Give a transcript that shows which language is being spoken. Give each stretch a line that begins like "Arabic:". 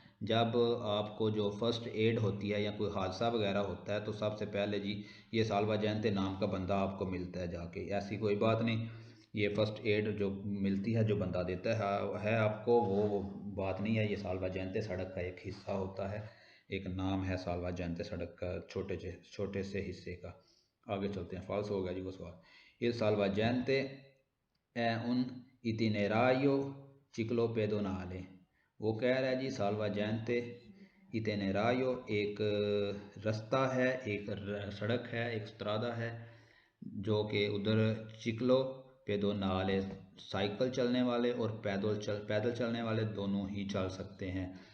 Hindi: जब आपको जो फर्स्ट एड होती है या कोई हादसा वगैरह होता है, तो सबसे पहले जी ये सालवा जैनते नाम का बंदा आपको मिलता है जाके। ऐसी कोई बात नहीं, ये फर्स्ट एड जो मिलती है, जो बंदा देता है आपको, वो बात नहीं है। ये सालवा जैनते सड़क का एक हिस्सा होता है, एक नाम है सालवा जैनते सड़क का, छोटे से हिस्से का। आगे चलते हैं, फॉल्स हो गया जी वो सवाल।
Italian: il salvagente è un itinerario ciclopedonale।
Hindi: वो कह रहा है जी, salvagente इतिनेरायो एक रास्ता है, एक सड़क है, एक स्त्रादा है, जो कि उधर चिकलो पेदोनाले, साइकिल चलने वाले और पैदल चलने वाले दोनों ही चल सकते हैं।